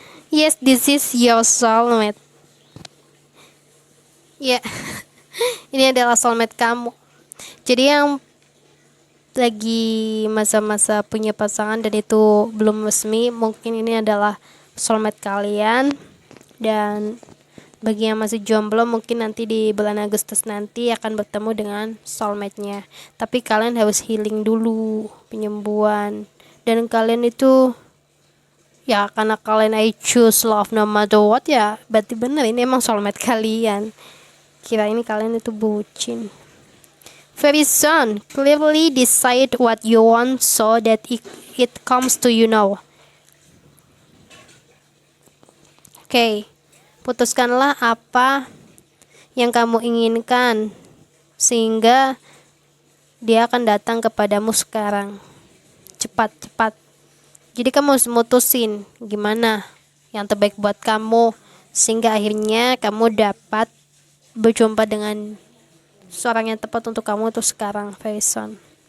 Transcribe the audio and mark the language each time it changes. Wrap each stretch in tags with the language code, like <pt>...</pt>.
<en>Yes, this is your soulmate. Ya, yeah.</en> <id>Ini adalah soulmate kamu. Jadi yang lagi masa-masa punya pasangan dan itu belum resmi, mungkin ini adalah soulmate kalian. Dan bagi yang masih jomblo, mungkin nanti di bulan Agustus nanti akan bertemu dengan soulmate-nya. Tapi kalian harus healing dulu, penyembuhan. Dan kalian itu, ya karena kalian</id> <en>I choose love no matter what,</en> <id>ya berarti bener ini emang soulmate kalian. Kira ini kalian itu bucin.</id> <en>Very soon, clearly decide what you want so that it comes to you now.</en> <id>Oke, putuskanlah apa yang kamu inginkan sehingga dia akan datang kepadamu sekarang. Cepat. Jadi kamu harus mutusin gimana yang terbaik buat kamu, sehingga akhirnya kamu dapat berjumpa dengan seorang yang tepat untuk kamu tuh sekarang, very soon.</id>